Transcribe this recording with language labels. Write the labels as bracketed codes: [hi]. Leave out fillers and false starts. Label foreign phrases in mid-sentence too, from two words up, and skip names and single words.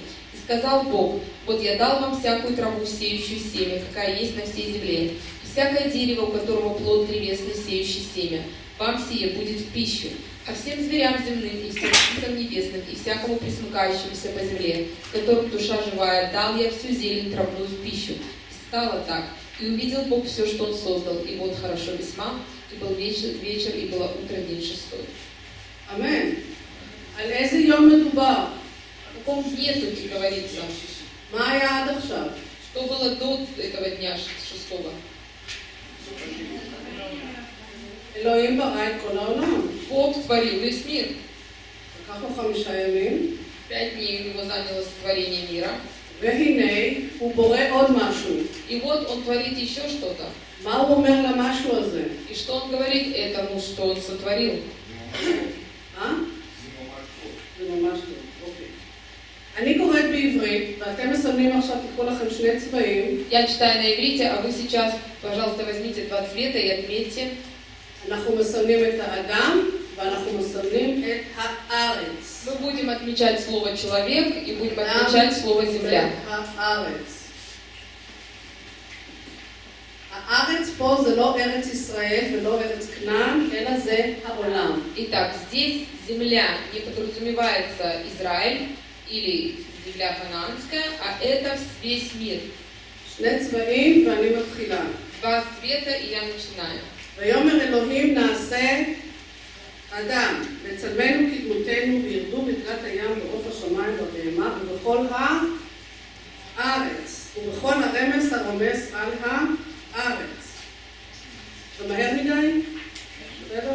[ru] И сказал Бог, вот я дал вам всякую траву, сеющую семя, какая есть на всей земле, и всякое дерево, у которого плод древесный, сеющий семя, вам сие будет в пищу. А всем зверям земным, и всем птицам небесным, и всякому пресмыкающемуся по земле, в котором душа живая, дал я всю зелень травную в пищу. Стало так, и увидел Бог все, что Он создал, и вот хорошо весьма, и был вечер, и было утро, день шестой». [he] אמן. על איזה יום מדובר? [ru] О каком дне тут говорится? [he] מה היה עד עכשיו? [ru] Что было до этого дня шестого? [he] אלוהים ברא את כל העולם. [ru] Бог творил весь мир. [he] לקח לו 5 ימים, [ru] 5 дней у него заняло сотворение мира. [he] והנה הוא בורא עוד משהו. [ru] И вот Он творит еще что-то. [he] מה הוא אומר למשהו הזה? [ru] И что Он говорит этому, что Он сотворил? [he] זה ממש טוב, אוקיי. אני קוראת בעברית, ואתם מסמנים עכשיו, תקחו לכם 2 צבעים. [ru] Я читаю на иврите, а вы сейчас, пожалуйста, возьмите 2 цвета и отметьте. [he] אנחנו מסמנים את האדם, ואנחנו מסמנים את הארץ. [ru] Мы будем отмечать слово «человек» и будем отмечать слово «земля». [he] הארץ. הארץ פה זה לא ארץ ישראל ולא ארץ כנען, אלא זה העולם. [ru] Итак, здесь земля не подразумевается Израиль или земля ханаанская, а это весь мир. [he] 2 צבעים ואני מתחילה. [ru] 2 цвета, и я начинаю. [he] ויאמר אלוהים נעשה אדם, בצלמנו כדמותנו, וירדו בקרת הים בעוף השמיים ובהמה ובכל הארץ, ובכל הרמס הרומס על הארץ. זה מהר מדי? בסדר?